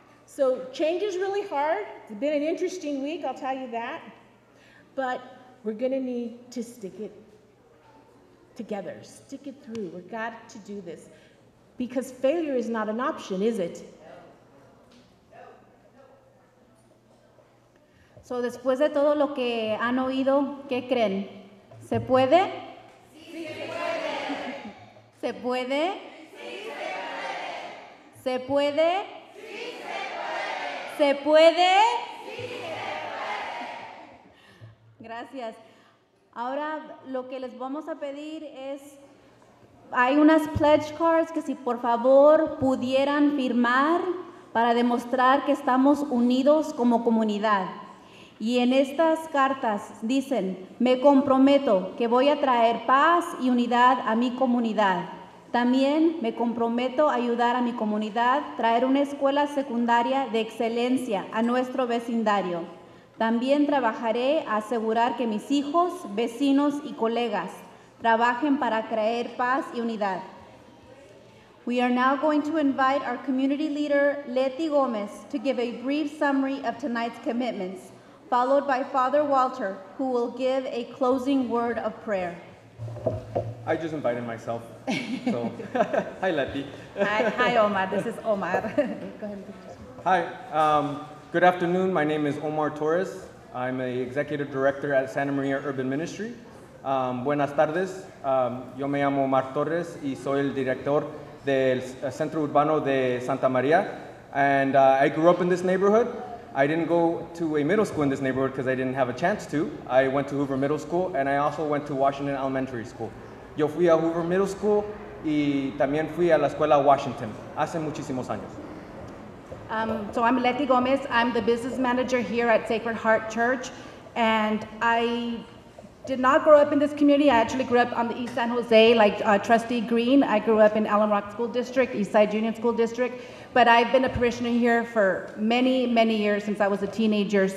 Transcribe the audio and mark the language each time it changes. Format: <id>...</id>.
<en>So change is really hard. It's been an interesting week, I'll tell you that. But we're going to need to stick it together, stick it through. We've got to do this. Because failure is not an option, is it?</en> <es>So, después de todo lo que han oído, ¿qué creen? ¿Se puede? Sí, se puede. ¿Se puede? Sí, se puede. ¿Se puede? Sí, se puede. ¿Se puede? Sí, se puede. Gracias. Ahora lo que les vamos a pedir es, hay unas pledge cards que si por favor pudieran firmar para demostrar que estamos unidos como comunidad. Y en estas cartas dicen, me comprometo que voy a traer paz y unidad a mi comunidad. También me comprometo a ayudar a mi comunidad, traer una escuela secundaria de excelencia a nuestro vecindario. También trabajaré a asegurar que mis hijos, vecinos y colegas trabajen para crear paz y unidad.</es> <en>We are now going to invite our community leader, Leti Gomez, to give a brief summary of tonight's commitments, followed by Father Walter, who will give a closing word of prayer. I just invited myself. So, hi, Leti. Hi, Omar. This is Omar. Go ahead. Hi. Good afternoon. My name is Omar Torres. I'm an executive director at Santa Maria Urban Ministry.</en> <es>Buenas tardes. Yo me llamo Omar Torres y soy el director del Centro Urbano de Santa Maria.</es> <en>And I grew up in this neighborhood. I didn't go to a middle school in this neighborhood because I didn't have a chance to. I went to Hoover Middle School and I also went to Washington Elementary School.</en> <es>Yo fui a Hoover Middle School y también fui a la escuela Washington hace muchísimos años.</es> <en>So I'm Leti Gomez. I'm the business manager here at Sacred Heart Church, and I did not grow up in this community. I actually grew up on the East San Jose, like Trustee Green. I grew up in Allen Rock School District, Eastside Union School District, but I've been a parishioner here for many, many years since I was a teenager.</en>